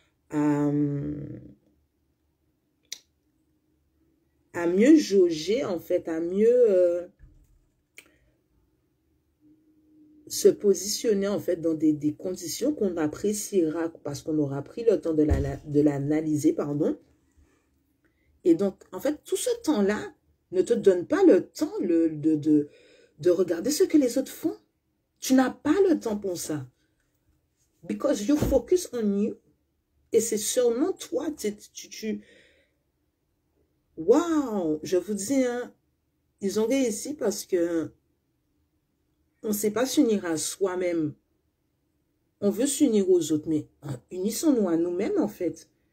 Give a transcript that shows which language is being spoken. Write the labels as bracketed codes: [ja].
[fr] À mieux jauger en fait, à mieux se positionner en fait dans des conditions qu'on appréciera parce qu'on aura pris le temps de l'analyser, pardon. Et donc, en fait, tout ce temps-là ne te donne pas le temps de regarder ce que les autres font. Tu n'as pas le temps pour ça. [en] Because you focus on you. [fr] Et c'est seulement toi, Waouh, je vous dis, hein, ils ont réussi parce que on ne sait pas s'unir à soi-même. On veut s'unir aux autres, mais unissons-nous à nous-mêmes, en fait.